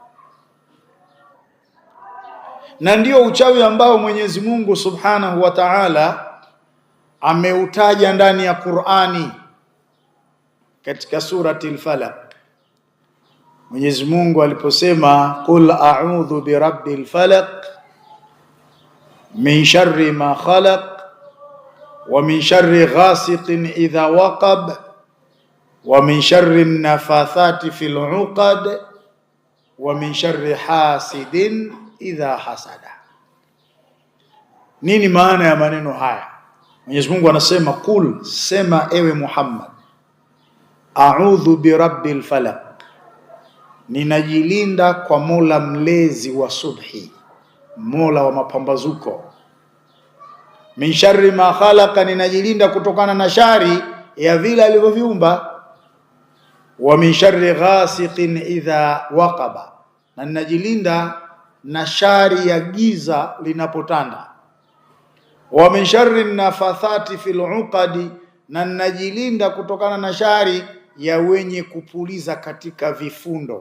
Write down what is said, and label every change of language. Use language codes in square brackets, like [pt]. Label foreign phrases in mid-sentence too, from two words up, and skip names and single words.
[sw] Na ndio uchawi ambao Mwenyezi Mungu [ar] سبحانه وتعالى [sw] ameutaja ndani ya Qur'ani katika surati al-Falaq. Mwenyezi Mungu aliposema [ar] قل أعوذ برب الفلق من شر ما خلق ومن شر غاسق إذا وقب ومن شر النفاثات في العقد ومن شر حاسد إذا حسد. [sw] Nini maana ya maneno haya? Mwenyezi Mungu anasema qul, sema ewe Muhammad, [ar] أعوذ برب الفلق, [sw] ninajilinda kwa Mola mlezi wa subhi, Mola wa mapambazuko. [ar] من شر ما خلق, [sw] ninajilinda kutokana na shari ya vile alivyoviumba. [ar] ومن شر غاسق إذا وقب, [sw] na ninajilinda na shari ya giza linapotanda. [ar] ومن شر النفاثات في العقد, [sw] na ninajilinda kutokana na shari ya wenye kupuliza katika vifundo.